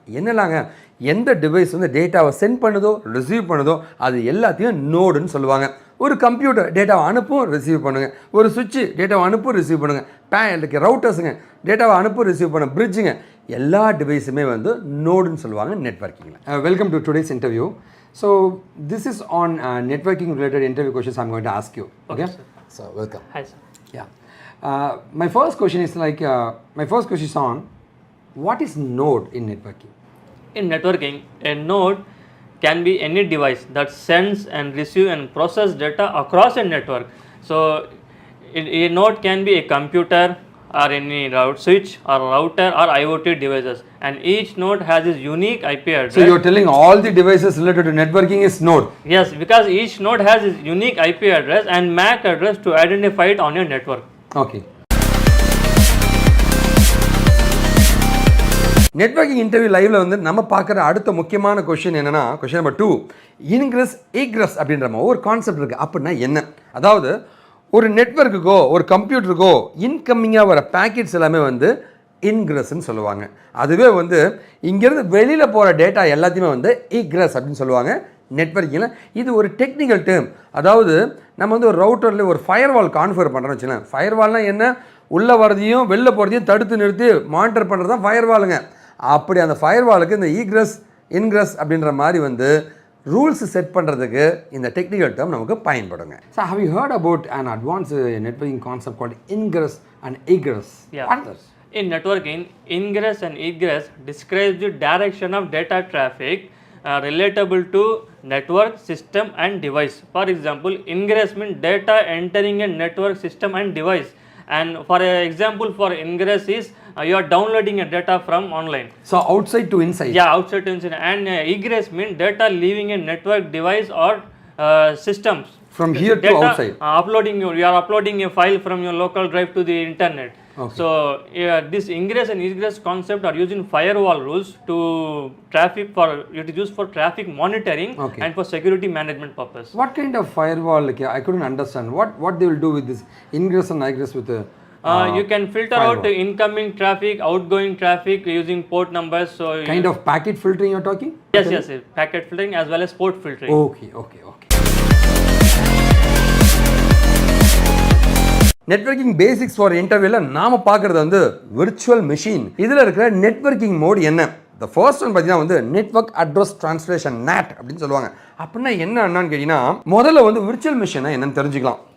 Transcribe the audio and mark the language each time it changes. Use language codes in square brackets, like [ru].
[ta] என்னலாங்க, எந்த டிவைஸ் வந்து டேட்டாவை சென்ட் பண்ணுதோ ரிசீவ் பண்ணுதோ அது எல்லாத்தையும் நோடுன்னு சொல்லுவாங்க. ஒரு கம்ப்யூட்டர் டேட்டாவை அனுப்பும் ரிசீவ் பண்ணுங்க. ஒரு சுவிட்சு டேட்டாவை அனுப்பும் ரிசீவ் பண்ணுங்க. ரவுட்டர்ஸுங்க டேட்டாவை அனுப்பும் ரிசீவ் பண்ண பிரிட்ஜுங்க, எல்லா டிவைஸுமே வந்து நோடுன்னு சொல்லுவாங்க நெட்வொர்க்கிங்கில். [en] Welcome to today's interview. So this is on networking related interview questions I'm going to ask you. Okay? So welcome. Hi sir. Yeah. My first question is on what is node in networking? In networking, a node can be any device that sends and receive and process data across a network. So a node can be a computer or any route switch or router or IoT devices, and each node has its unique IP address. So you're telling all the devices related to networking is node? Yes, because each node has its unique IP address and MAC address to identify it on your network. Okay. [ta] Networking interview லைவ்ல வந்து நம்ம பார்க்குற அடுத்த முக்கியமான question என்னன்னா, question number 2, ingress egress அப்படின்ற மாதிரி ஒரு கான்செப்ட் இருக்குது. அப்படின்னா என்ன? அதாவது ஒரு நெட்வொர்க்குக்கோ ஒரு கம்ப்யூட்டருக்கோ இன்கம்மிங்காக வர பேக்கெட்ஸ் எல்லாமே வந்து இன்கிரஸ்ன்னு சொல்லுவாங்க. அதுவே வந்து இங்கேருந்து வெளியில் போகிற டேட்டா எல்லாத்தையுமே வந்து ஈக்ரஸ் அப்படின்னு சொல்லுவாங்க நெட்வொர்க்கிங்கில். இது ஒரு டெக்னிக்கல் டேர்ம். அதாவது நம்ம வந்து ஒரு ரவுட்டரில் ஒரு ஃபயர்வால் கான்ஃபிகர் பண்ணுறோன்னு வச்சுக்கலாம். ஃபயர்வால்னால் என்ன? உள்ளே வரதையும் வெளில போகிறதையும் தடுத்து நிறுத்தி மானிட்டர் பண்ணுறது தான் ஃபயர்வாலுங்க. அப்படி அந்த ஃபயர்வாலுக்கு இந்த ஈக்ரஸ் இன்கிரஸ் அப்படின்ற மாதிரி வந்து ரூல்ஸ் செட் பண்ணுறதுக்கு இந்த டெக்னிக்கல் டேர்ம் நமக்கு பயன்படுங்க. [en] So how you heard about an advance networking concept called ingress and egress? Yeah. In networking, ingress and egress describes the direction of data traffic relatable to network, system and device. For example, ingress means data entering a network, system and device. And for example, for ingress is you are downloading a data from online. So outside to inside. Yeah, outside to inside. And egress means data leaving a network, device or systems. From here data, to outside. You are uploading a file from your local drive to the internet. Okay. So this ingress and egress concept are used in firewall rules to traffic for it is used for traffic monitoring. Okay. And for security management purpose. What kind of firewall? Like, I couldn't understand. What they will do with this ingress and egress with You can filter out incoming traffic, outgoing traffic using port numbers. So Kind of packet filtering you're talking? yes, packet filtering as well as port filtering. Okay. [ta] Networking basics for இன்டர்வியூவில் நாம் பார்க்குறது வந்து virtual machine. இதில் இருக்கிற networking mode என்ன? [en] the first one [ta] பார்த்தீங்கன்னா வந்து network address translation NAT அப்படின்னு சொல்லுவாங்க. அப்படின்னா என்னன்னு கேட்டிங்கன்னா முதல்ல வந்து விர்ச்சுவல் மிஷினை என்னன்னு தெரிஞ்சுக்கலாம்.